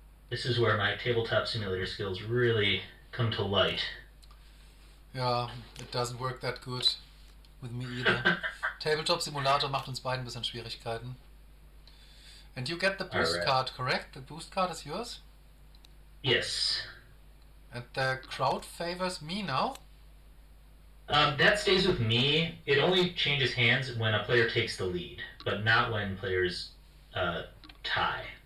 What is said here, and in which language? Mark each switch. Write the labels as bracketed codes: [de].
[en] This is where my tabletop simulator skills really come to light. Ja, it doesn't work that good with me either. [de] Tabletop Simulator macht uns beiden ein bisschen Schwierigkeiten. [en] And you get the boost card, correct? The boost card is yours? Yes. And the crowd favors me now? That stays with me. It only changes hands when a player takes the lead, but not when players tie.